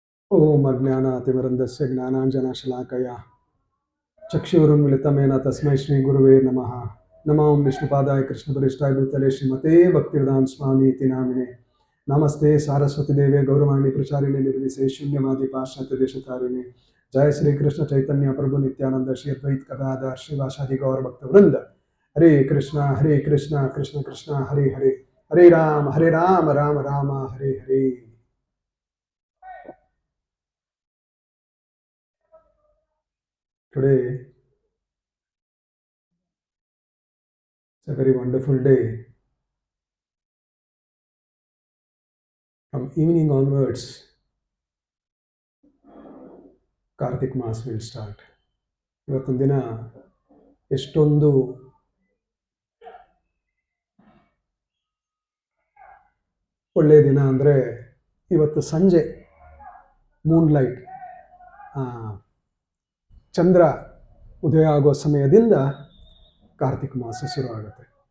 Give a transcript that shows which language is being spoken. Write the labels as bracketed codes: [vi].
[sa] ಓಂ ಅಜ್ಞಾನಾತಿಮಿರಂಧಸ್ಯ ಜ್ಞಾನಾಂಜನಶಲಾಕಯ ಚಕ್ಷುರುನ್ಮಿಲಿತಮೇನ ತಸ್ಮೈ ಶ್ರೀ ಗುರುವೇ ನಮಃ. ನಮೋ ವಿಷ್ಣುಪಾದಾಯ ಕೃಷ್ಣಪರಿಷ್ಠಾಯ ಭೂತಲೆ ಶ್ರೀಮತೆ ಭಕ್ತಿವೇದಾಂತ ಸ್ವಾಮಿ ಇತಿ ನಾಮಿನೆ. ನಮಸ್ತೆ ಸಾರಸ್ವತಿ ದೇವೆ ಗೌರವಾಣಿ ಪ್ರಚಾರಿಣೆ ನಿರ್ವಿಶೇಷ ಶೂನ್ಯವಾದಿ ಪಾಶ್ಚಾತ್ಯ ದೇಶತಾರಿಣೆ. जय श्री कृष्ण चैतन्य प्रभु नित्यानंद श्री अद्वैत गदाधर श्रीवासादि गौर भक्त वृंद. हरे कृष्ण कृष्ण कृष्ण हरे हरे, हरे Ram Ram Ram Hare Hare. [en] Today it's a very wonderful day. From evening onwards, Kartik maas will start. [kn] ಇವತ್ತೊಂದು ದಿನ ಎಷ್ಟೊಂದು ಒಳ್ಳೆಯ ದಿನ ಅಂದರೆ, ಇವತ್ತು ಸಂಜೆ ಮೂನ್ಲೈಟ್ ಚಂದ್ರ ಉದಯ ಆಗೋ ಸಮಯದಿಂದ ಕಾರ್ತಿಕ್ ಮಾಸ ಶುರು ಆಗುತ್ತೆ.